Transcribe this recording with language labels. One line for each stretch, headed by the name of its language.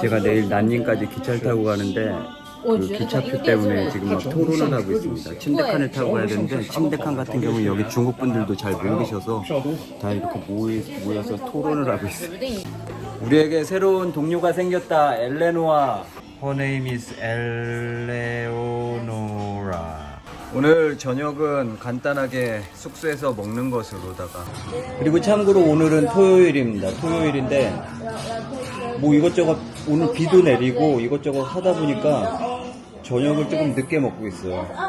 Korean: 제가 내일 난닝까지 기차를 타고 가는데 그 기차표 때문에 지금 막 토론을 하고 있습니다. 침대칸을 타고 가야 되는데 침대칸 같은 경우 여기 중국 분들도 잘 모르셔서 다 이렇게 모여서 토론을 하고 있어요. 우리에게 새로운 동료가 생겼다. 엘레노아.
English: Her name is 엘레오노라.
Korean: 오늘 저녁은 간단하게 숙소에서 먹는 것으로다가. 그리고 참고로 오늘은 토요일입니다. 토요일인데 뭐 이것저것 오늘 비도 내리고 이것저것 하다 보니까 저녁을 조금 늦게 먹고 있어요.